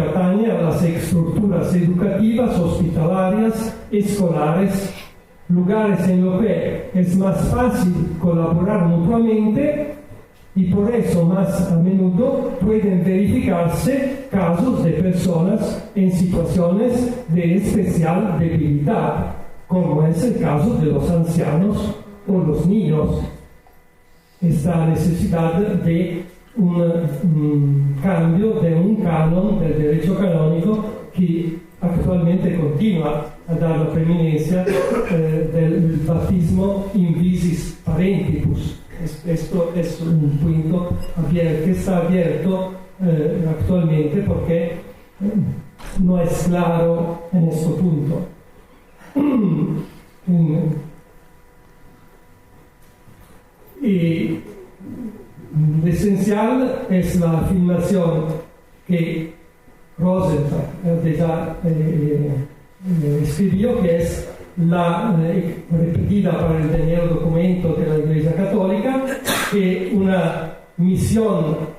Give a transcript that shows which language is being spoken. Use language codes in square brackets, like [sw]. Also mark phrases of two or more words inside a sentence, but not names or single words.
[es] atañe a las estructuras educativas, hospitalarias, escolares, lugares en los que es más fácil colaborar mutuamente y por eso más a menudo pueden verificarse casos de personas en situaciones de especial debilidad, como es el caso de los ancianos o los niños. Esta necesidad de un cambio de un canon del derecho canónico que actualmente continua a dar la preeminencia del bautismo [la] in visis parentibus. [es] Esto es un punto que está abierto actualmente porque no es claro en este punto. Y lo esencial es la afirmación que Rosenthal ya escribió, que es la repetida para el primer documento de la Iglesia Católica, que una misión